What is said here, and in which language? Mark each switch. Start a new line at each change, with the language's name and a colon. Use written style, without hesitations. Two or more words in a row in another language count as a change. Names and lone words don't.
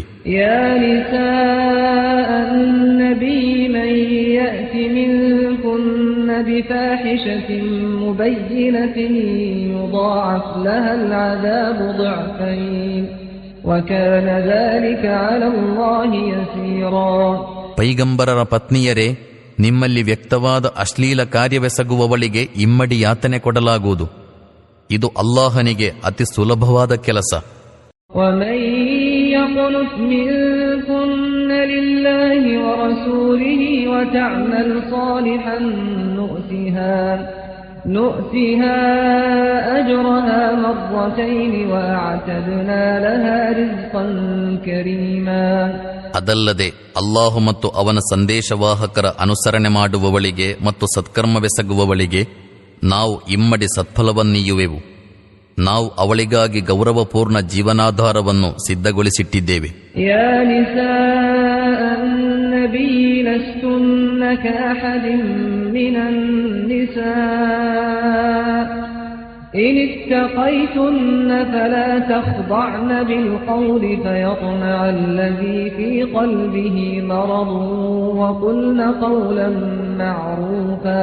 Arabic: يا نساء النبي من يأت منكن بفاحشة مبينة يضاعف لها العذاب ضعفين ವಕಾನ ذلك على الله يسيرا.
Kannada: ಪೈಗಂಬರರ ಪತ್ನಿಯರೇ, ನಿಮ್ಮಲ್ಲಿ ವ್ಯಕ್ತವಾದ ಅಶ್ಲೀಲ ಕಾರ್ಯವೆಸಗುವವಳಿಗೆ ಇಮ್ಮಡಿ ಯಾತನೆ ಕೊಡಲಾಗುವುದು. ಇದು ಅಲ್ಲಾಹನಿಗೆ ಅತಿ ಸುಲಭವಾದ ಕೆಲಸ.
Arabic: ومن يقنت منكن لله ورسوله وتعمل صالحا نؤتها أجرها مرتين وأعتدنا لها رزقا كريما.
Kannada: ಅದಲ್ಲದೆ ಅಲ್ಲಾಹು ಮತ್ತು ಅವನ ಸಂದೇಶವಾಹಕರ ಅನುಸರಣೆ ಮಾಡುವವಳಿಗೆ ಮತ್ತು ಸತ್ಕರ್ಮವೆಸಗುವವಳಿಗೆ ನಾವು ಇಮ್ಮಡಿ ಸತ್ಫಲವನ್ನೀಯುವೆವು. ನಾವು ಅವಳಿಗಾಗಿ ಗೌರವಪೂರ್ಣ ಜೀವನಾಧಾರವನ್ನು ಸಿದ್ಧಗೊಳಿಸಿಟ್ಟಿದ್ದೇವೆ.
Arabic: يا نساء النبي لستن كأحد من النساء إن اتقيتن فلا تخضعن بالقول فيطمع الذي في قلبه مرض وقلن قولا معروفا.